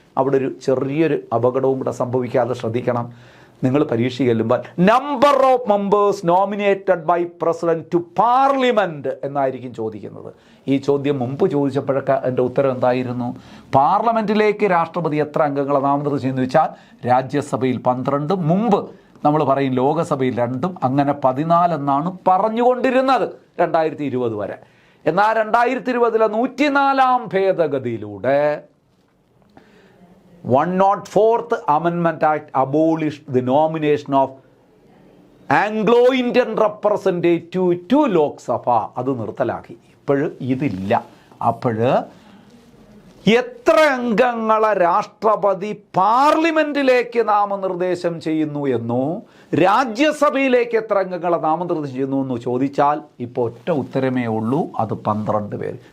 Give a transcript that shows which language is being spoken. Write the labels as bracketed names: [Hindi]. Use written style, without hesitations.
[Malayalam] അവിടെ ഒരു ചെറിയൊരു അപകടവും കൂടെ സംഭവിക്കാതെ ശ്രദ്ധിക്കണം. നിങ്ങൾ പരീക്ഷ ചെല്ലുമ്പോൾ [English] number of members nominated by president to parliament [Malayalam] എന്നായിരിക്കും ചോദിക്കുന്നത്. ഈ ചോദ്യം മുമ്പ് ചോദിച്ചപ്പോഴൊക്കെ എൻ്റെ ഉത്തരം എന്തായിരുന്നു? പാർലമെന്റിലേക്ക് രാഷ്ട്രപതി എത്ര അംഗങ്ങളെ നാമനിർദ്ദേശം ചെയ്യുന്നു വെച്ചാൽ രാജ്യസഭയിൽ 12, മുമ്പ് നമ്മൾ പറയും ലോകസഭയിൽ 2, അങ്ങനെ 14 എന്നാണ് പറഞ്ഞുകൊണ്ടിരുന്നത് 2020 വരെ. എന്നാൽ 2020 104-ാം ഭേദഗതിയിലൂടെ [English] 104th Amendment Act abolished the nomination of Anglo-Indian representative to Lok Sabha. [Malayalam] അത് നിർത്തലാക്കി. ഇപ്പോഴും ഇതില്ല. അപ്പോൾ എത്ര അംഗങ്ങളെ രാഷ്ട്രപതി പാർലമെന്റിലേക്ക് നാമനിർദ്ദേശം ചെയ്യുന്നു എന്നോ രാജ്യസഭയിലേക്ക് എത്ര അംഗങ്ങളെ നാമനിർദ്ദേശം ചെയ്യുന്നു എന്ന് ചോദിച്ചാൽ ഇപ്പോൾ ഒറ്റ ഉത്തരമേ ഉള്ളൂ, അത് 12 പേര്.